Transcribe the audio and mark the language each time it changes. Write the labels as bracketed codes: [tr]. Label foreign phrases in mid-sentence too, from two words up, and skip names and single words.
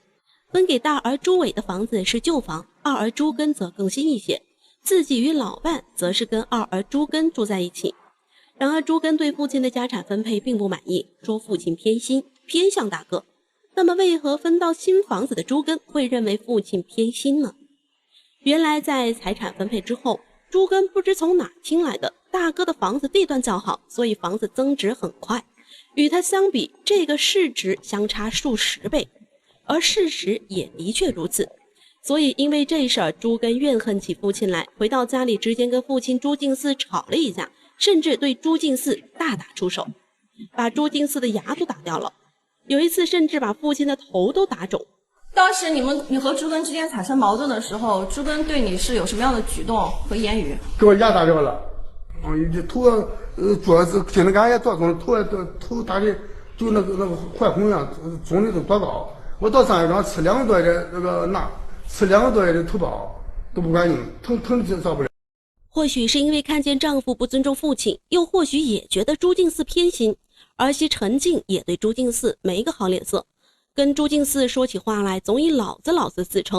[zh] 分給大兒朱偉的房子是舊房，二兒朱根則更新一些，自己與老伴則是跟二兒朱根住在一起。然而朱根对父親的家產分配並不滿意，說父親偏心，偏向大哥。那麼為何分到新房子的朱根會認為父親偏心呢？原來在財產分配之後，朱根不知從哪聽來的，大哥的房子地段較好，所以房子增值很快，與他相比，這個市值相差數十倍。而事實也的確如此，所以因為這事兒，朱根怨恨起父親來，回到家裡直接跟父親朱敬嗣吵了一架，甚至對朱敬嗣大打出手，把朱敬嗣的牙都打掉了。有一次甚至把父親的頭都打腫。当时你和朱根之间產生矛盾的時候，朱根對你是有什麼樣的舉動和言語？給我牙打掉了，頭桌子現在俺也多腫，頭打的就那個壞紅樣，腫的都多高。我到上一張吃2個多月的那個鈉，吃2個多月的頭孢都不管用，疼就少不了。或許是因為看見丈夫不尊重父親，又或許也覺得朱敬嗣偏心，兒媳陳靜也對朱敬嗣沒個好臉色，跟朱敬嗣說起話來總以老子自稱。